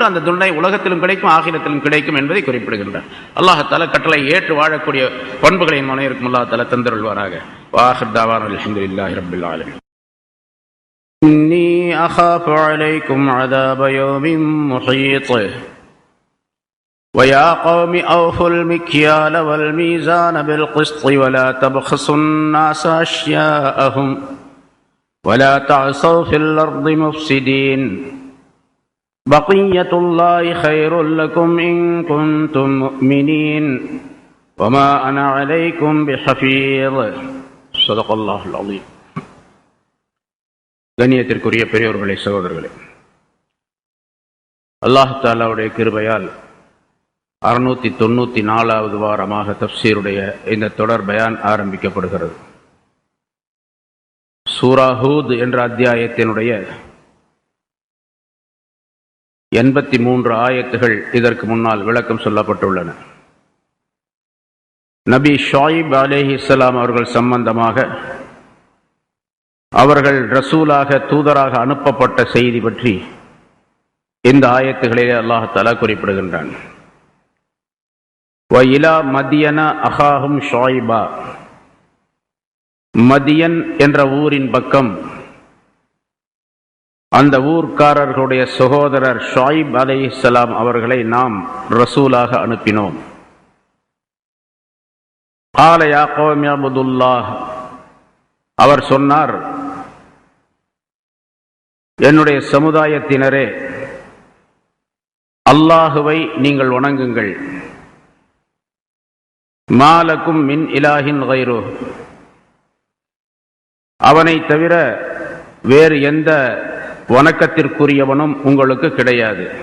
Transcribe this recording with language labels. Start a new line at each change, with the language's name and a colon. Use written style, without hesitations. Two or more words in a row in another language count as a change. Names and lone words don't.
Tamil: அந்த தண்டனை உலகத்திலும் கிடைக்கும், ஆகிரத்திலும் கிடைக்கும் என்பதை குறிப்பிடுகின்றார்.
Arabic: الله تعالى
Tamil: கட்டளை ஏற்று வாழக்கூடிய பண்புகளின் மனைவிற்கும்
Arabic: الله تعالى
Tamil: தந்தருள்வாராக.
Arabic: وآخر دعوانا الحمد لله رب العالمين إني أخاف عليكم عذاب يوم محيط. وَيَا قَوْمِ أَوْفُوا الْمِكْيَالَ وَالْمِيزَانَ بِالْقِسْطِ وَلَا تَبْخَسُوا النَّاسَ أَشْيَاءَهُمْ وَلَا تَعْثَوْا فِي الْأَرْضِ مُفْسِدِينَ بَقِيَّةُ اللَّهِ خَيْرٌ لَكُمْ إِن كُنتُم مُّؤْمِنِينَ وَمَا أَنَا عَلَيْكُمْ بِحَفِيظٍ. صدق الله العظيم.
Tamil: கண்ணியத்திற்குரிய பெரியோர்களே, சகோதரர்களே,
Arabic: الله تعالى
Tamil: கிருபையால் 694வது வாரமாக தஃப்சீருடைய இந்த தொடர் பயான் ஆரம்பிக்கப்படுகிறது. சூரா ஹூத் என்ற அத்தியாயத்தினுடைய 83 ஆயத்துகள் இதற்கு முன்னால் விளக்கம் சொல்லப்பட்டுள்ளன. நபி ஷுஐப் அலைஹிஸ்ஸலாம் அவர்கள் சம்பந்தமாக அவர்கள் ரசூலாக, தூதராக அனுப்பப்பட்ட செய்தி பற்றி இந்த ஆயத்துகளிலே
Arabic: الله تعالى
Tamil: குறிப்பிடுகின்றான்.
Arabic: وَإِلَى مَدْيَنَ أَخَاهُمْ شُعَيْبًا.
Tamil: மதியன் என்ற ஊரின் பக்கம் அந்த ஊர்க்காரர்களுடைய சகோதரர் ஷுஐப் அலைஹிஸ்ஸலாம் அவர்களை நாம் ரசூலாக அனுப்பினோம்.
Arabic: قَالَ يَا قَوْمِ اعْبُدُوا اللَّهَ.
Tamil: அவர் சொன்னார், என்னுடைய சமுதாயத்தினரே, அல்லாஹுவை நீங்கள் வணங்குங்கள்.
Arabic: ما لكم من إله غيره.
Tamil: அவனை தவிர வேறு எந்த வணக்கத்திற்குரியவனும் உங்களுக்கு கிடையாது.